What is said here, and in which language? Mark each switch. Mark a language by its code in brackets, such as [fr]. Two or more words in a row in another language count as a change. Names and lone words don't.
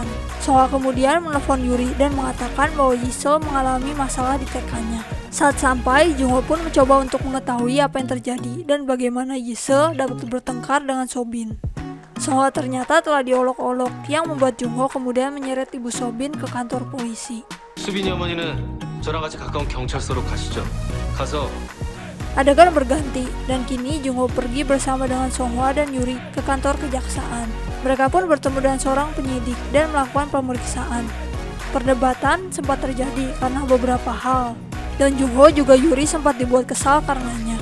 [id] Song Hwa kemudian menelpon Yuri dan mengatakan bahwa Yiseo mengalami masalah di TK-nya. Saat sampai, Jung Ho pun mencoba untuk mengetahui apa yang terjadi dan bagaimana Yiseo dapat bertengkar dengan Sobin. Song Hwa ternyata telah diolok-olok, yang membuat Jung Ho kemudian menyeret ibu Sobin ke kantor polisi. [ko] 수빈이 어머니는 저랑 같이 가까운 경찰서로 가시죠. 가서 [id] Adegan berganti, dan kini Jung Ho pergi bersama dengan Song Hwa dan Yuri ke kantor kejaksaan. Mereka pun bertemu dengan seorang penyidik dan melakukan pemeriksaan. Perdebatan sempat terjadi karena beberapa hal, dan Jung Ho juga Yuri sempat dibuat kesal karenanya.